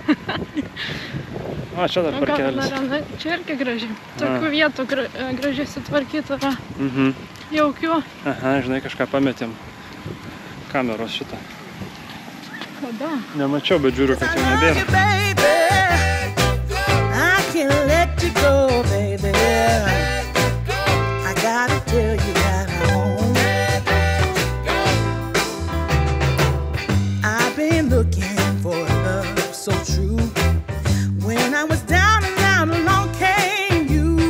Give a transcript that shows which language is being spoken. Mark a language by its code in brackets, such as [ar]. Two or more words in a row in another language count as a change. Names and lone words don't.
[lt] Čia dar parkelis. Čia irgi gražiai. Tokių vietų gražiai sutvarkyta yra. Jaukių. Aha, žinai, kažką pametėm. Kameros šitą. Kada? Nemačiau, bet žiūriu, kad jau nebėra. [en] Can't let you go, baby. I gotta tell you that I've been looking for love so true. When I was down and out, along came you.